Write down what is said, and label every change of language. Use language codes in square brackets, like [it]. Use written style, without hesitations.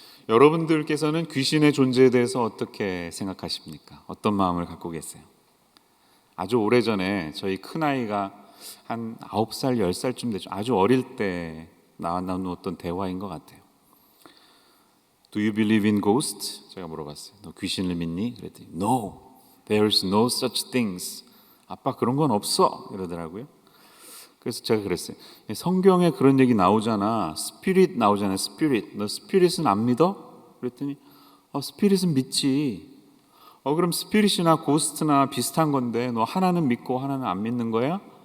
[ko] 여러분들께서는 귀신의 존재에 대해서 어떻게 생각하십니까? 어떤 마음을 갖고 계세요? 아주 오래전에 저희 큰아이가 한 9살, 10살쯤 되죠. 아주 어릴 때 나누었던 대화인 것 같아요. [en] Do you believe in ghosts? [ko] 제가 물어봤어요. 너 귀신을 믿니? 그랬더니 [en] No, there's no such things. [ko] 아빠 그런 건 없어 이러더라고요. 그래서 제가 그랬어요. 성경에 그런 얘기 나오잖아. 스피릿 나오잖아요. 스피릿. 너 스피릿은 안 믿어? 그랬더니 스피릿은 믿지. 그럼 스피릿이나 고스트나 비슷한 건데 너 하나는 믿고 하나는 안 믿는 거야?